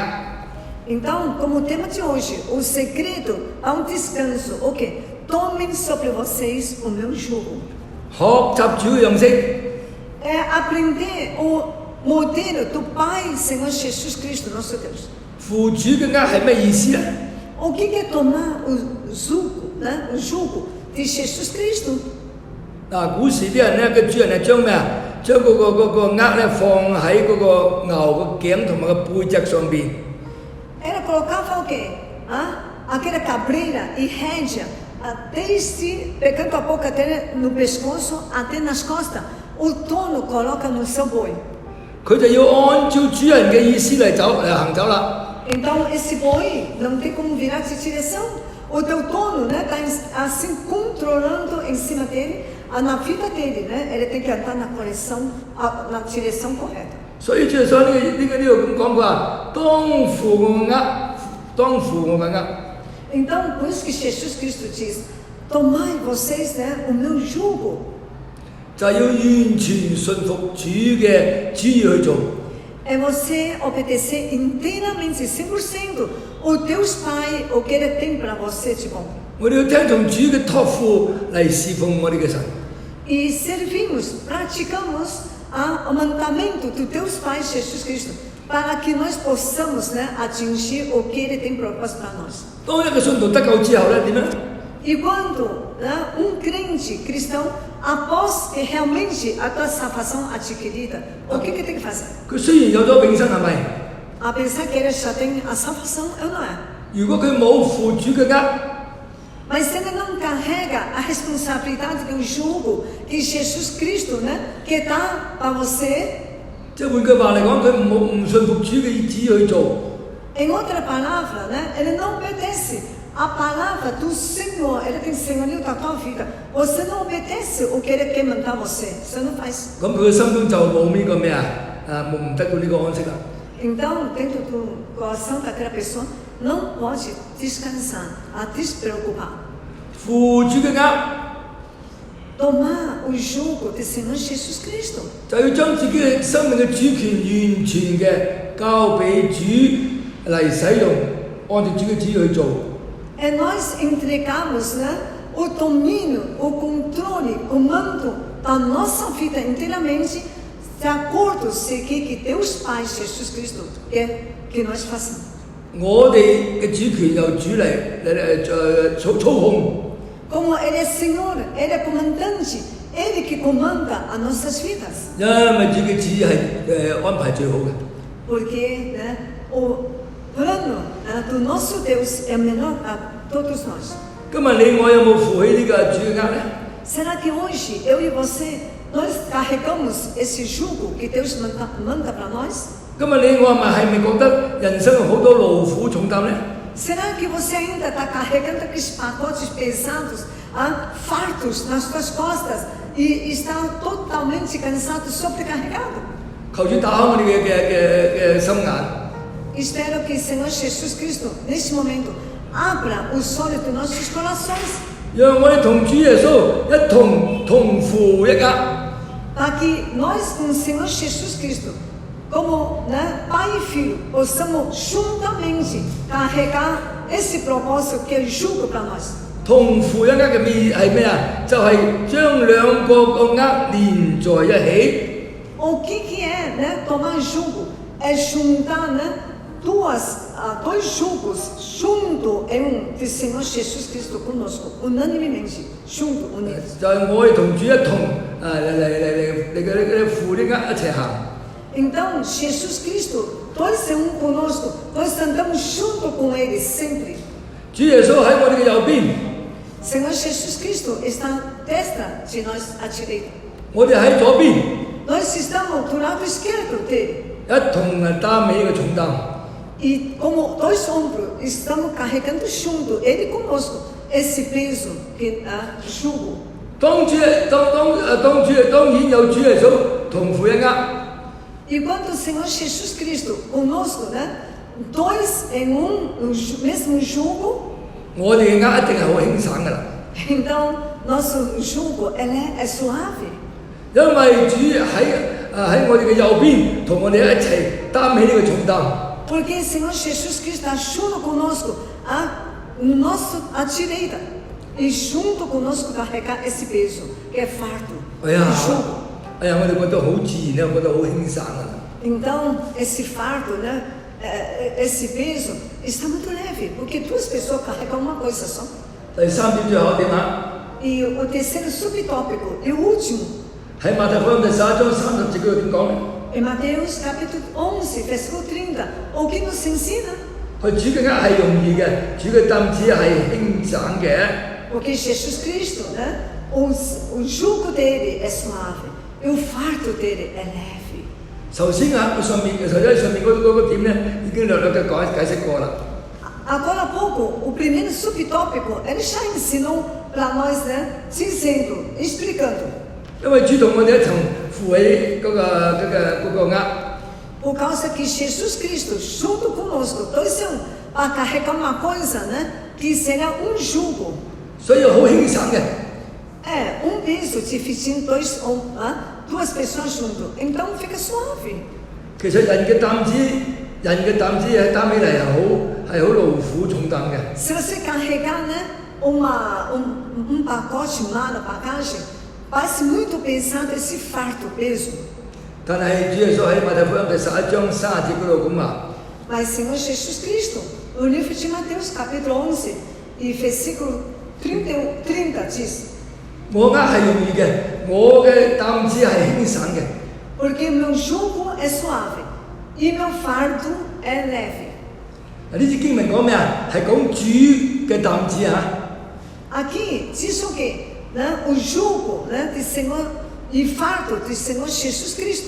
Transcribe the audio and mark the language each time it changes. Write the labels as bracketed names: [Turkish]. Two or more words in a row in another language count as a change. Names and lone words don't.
[Portuguese] Então, como tema de hoje, o segredo ao descanso, ok? Tomem sobre vocês o meu jugo. [Cantonese] 學習主嘅樣式， [Portuguese] É aprender o modelo do Pai, Senhor Jesus Cristo, nosso Deus. [Cantonese] 負主嘅軛係咩意思咧？ [Portuguese] O que é tomar o jugo, né? O jugo de Jesus Cristo? [Cantonese] 古時啲人咧，嘅主人係將咩啊？將嗰個軛咧放喺嗰個牛個頸同埋個背脊上邊。 [Portuguese] Ela colocava o quê? Aquela cabreira e rédea, desde pegando a boca dele no pescoço até nas costas. O dono coloca no seu boi. [Cantonese] 佢就要按照主人嘅意思嚟行走啦。 [Portuguese] Então esse boi não tem como virar de direção. O teu dono, né, está assim controlando em cima dele, na vida dele, né? Ele tem que andar na direção correta. [Cantonese] 所以主耶穌呢度咁講，佢話當負我嘅軛，當負我嘅軛。 [Portuguese] Então por isso que Jesus Cristo diz: tomai vocês, né, o meu jugo. [Cantonese] 就係要完全信服主嘅旨意去做。 [Portuguese] É você obedecer inteiramente, 100%, o Deus Pai, o que Ele tem para você de bom. [Cantonese] 我哋要聽從主嘅託付嚟侍奉我哋嘅神。 [Portuguese] E servimos, praticamos o mandamento do Deus Pai Jesus Cristo, para que nós possamos, né, atingir o que Ele tem proposto para nós. [Cantonese] 當一個信徒得救之後咧，點咧？ [Portuguese] E quando, né, crente cristão, após que realmente a tua salvação adquirida, o que tem que fazer? [Cantonese] 佢雖然有咗永生，係咪？ [Portuguese] Apesar que ele já tem a salvação, eu não é. [Cantonese] 如果佢冇負主嘅軛， [Portuguese] Mas ele não carrega a responsabilidade do jugo que Jesus Cristo, né, que dá para você. [Cantonese] 即係換句話嚟講，佢唔信服主嘅旨意去做。 [Portuguese] Em outra palavra, né, ele não obedece a palavra do Senhor. Ele tem senhorio da tua vida. Você não obedece o que ele quer mandar você. Você não faz. [Cantonese] 咁佢嘅心中就冇呢個咩啊？唔得到呢個安息啦。 [Portuguese] Então, dentro do coração daquela pessoa, não pode descansar, a despreocupar. [Cantonese] 負主嘅軛 [Portuguese] Tomar o jugo do Senhor Jesus Cristo. [Cantonese] 就要將自己嘅生命嘅主權完全嘅交俾主嚟使用，按照主嘅旨意去做。 [Portuguese] É nós entregarmos, né, o domínio, o controle, o comando da nossa vida inteiramente, de acordo com o que Deus Pai, Jesus Cristo, quer que nós façamos. [Cantonese] 我哋嘅主權由主嚟操控。 [Portuguese] Como Ele é Senhor, Ele é comandante, Ele que comanda as nossas vidas. [Cantonese] 因為主嘅旨意係安排最好嘅。 [Portuguese] Porque, né, o plano, né, do nosso Deus é melhor para todos nós. [Cantonese] 今日你我有冇負起呢個主嘅軛咧？ [Portuguese] Será que hoje, eu e você, nós carregamos esse jugo que Deus manda para nós? [Cantonese] 今日你我係咪覺得人生有好多勞苦重擔咧？ [Portuguese] Será que você ainda está carregando aqueles pacotes pesados, fartos nas suas costas e está totalmente cansado, sobrecarregado? [Cantonese] 求主打開我哋嘅心眼， [Portuguese] Espero que o Senhor Jesus Cristo, neste momento, abra os olhos dos nossos corações [Cantonese] 讓我哋同主耶穌一同負一軛。 [Portuguese] para que nós, com o Senhor Jesus Cristo, como, né, Pai e Filho, possamos juntamente carregar esse propósito que Ele julga para nós. [Cantonese] 同負一軛嘅意係咩啊？就係將兩個軛連在一起。 [Portuguese] O que é, né, tomar jugo? É juntar, né, dois jugos junto em do Senhor Jesus Cristo conosco, unanimemente, junto, unidos. [Cantonese] 就係我哋同主一同嚟負啲軛一齊行。 [Portuguese] Então, Jesus Cristo, dois é conosco, nós andamos junto com Ele sempre. [Cantonese] 主耶穌喺我哋嘅右邊， [Portuguese] Senhor Jesus Cristo está à destra de nós, à direita. [Cantonese] 我哋喺左邊， [Portuguese] Nós estamos do lado esquerdo dele. [Cantonese] 一同擔起呢個重擔。 [Portuguese] E como dois ombros, estamos carregando junto, Ele conosco, esse peso, jugo. [Cantonese] 當然有主耶穌同負一軛。 [Portuguese] E quando o Senhor Jesus Cristo conosco, né? Dois em mesmo jugo, [Cantonese] 我哋嘅軛一定係好輕省㗎啦， [Portuguese] então nosso jugo é suave. [Cantonese] 因為主喺我哋嘅右邊，同我哋一齊擔起呢個重擔。 [Portuguese] Porque o Senhor Jesus Cristo está junto conosco, à direita, e junto conosco carregar esse peso, que é fardo, jugo. [Cantonese] 我哋覺得好自然咧，覺得好輕省啊。 [Portuguese] Então, esse fardo, né? Esse peso está muito leve, porque duas pessoas carregam uma coisa só. [Cantonese] 第3點最後一點啊， [Portuguese] E o terceiro subtópico, e o último, [Cantonese] 喺馬太福音第11章30節嗰度點講咧？ [Portuguese] em Mateus capítulo 11, versículo 30, o que nos ensina? [Cantonese] 佢主嘅軛係容易嘅，主嘅擔子係輕省嘅。 [Portuguese] Porque Jesus Cristo, né? O jugo dele é suave, e o fardo dele é leve. [Cantonese] 頭先上面嗰個點咧，已經略略嘅解釋過啦。 [Portuguese] Agora há pouco, o primeiro subtópico, ele já ensinou para nós, né? Dizendo, explicando. [Cantonese] 因為主同我哋一齊負起嗰個軛， [Portuguese] Por causa que Jesus Cristo, junto conosco, dois em para carregar uma coisa, né? Que será jugo. [Cantonese] 所以好輕省嘅。 [Portuguese] Peso dividindo duas pessoas junto. Então fica suave. [Cantonese] 其實人嘅擔子係擔起嚟係好勞苦重擔嘅。 [Portuguese] Se você carregar, né? Pacote, mala, bagagem, parece muito pesado esse fardo, peso. [Cantonese] 但係主耶穌喺馬太福音第11章30節嗰度咁話。 [Portuguese] Mas Senhor Jesus Cristo, no livro de Mateus, capítulo 11, e versículo 30 diz: [Cantonese] 我軛係容易嘅，我嘅擔子係輕省嘅。 [Portuguese] Porque meu jugo é suave e meu fardo é leve. [Cantonese] 呢節經文講咩啊？係講主嘅擔子啊。 [Portuguese] Aqui diz o quê? Né? O jugo, né, do Senhor e fardo do Senhor Jesus Cristo.